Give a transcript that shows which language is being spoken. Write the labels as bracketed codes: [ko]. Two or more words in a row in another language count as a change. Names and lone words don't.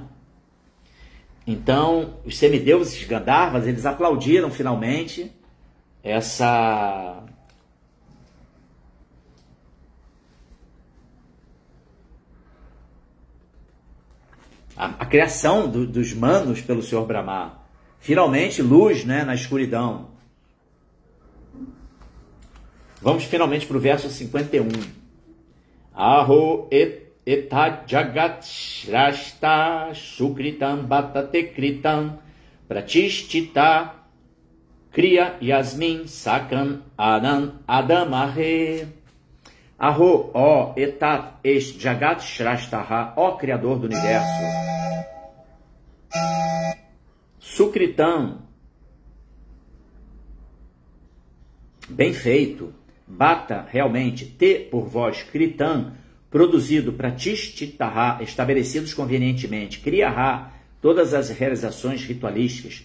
[pt] Então, os semideuses Gandharvas, eles aplaudiram finalmente a criação dos manos pelo Senhor Brahma. Finalmente, luz, né, na escuridão. Vamos finalmente para o verso 51. [sa] Aho eta jagat shrashta shukritam batate kritam pratishtita Kriya Yasmin Sakam Anan Adamahe. [pt] Aho, ó, etat, est, [sa] jagat shrashtaha, [pt] ó Criador do Universo. Sukritam, bem feito. Bata, realmente. Te, por vós. Kritam, produzido. Pratishtitaha, estabelecidos convenientemente. Kriyaha, todas as realizações ritualísticas.